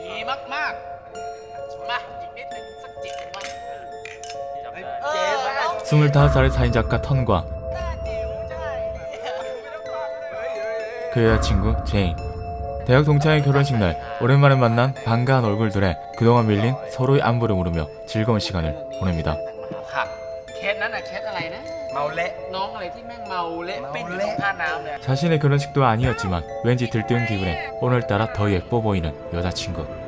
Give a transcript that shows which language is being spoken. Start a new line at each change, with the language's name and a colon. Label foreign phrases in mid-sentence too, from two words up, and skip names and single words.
Thai: มากมาอีกนิดนึงสักจิบมา
Korean: 25살의 사인작가 턴과 그 여자친구 제인. 대학 동창의 결혼식 날 오랜만에 만난 반가운 얼굴들에 그동안 밀린 서로의 안부를 물으며 즐거운 시간을 보냅니다.
Thai: เคสนั้นอะเคสอะไรนะเมาเละน้องอะไรที่แม่งเมาเละปิ้งอยู่ตรงท่าน้ำเนี่ย
Korean: 자신의 결혼식도 아니었지만 왠지 들뜬 기분에 오늘따라 더 예뻐 보이는 여자친구.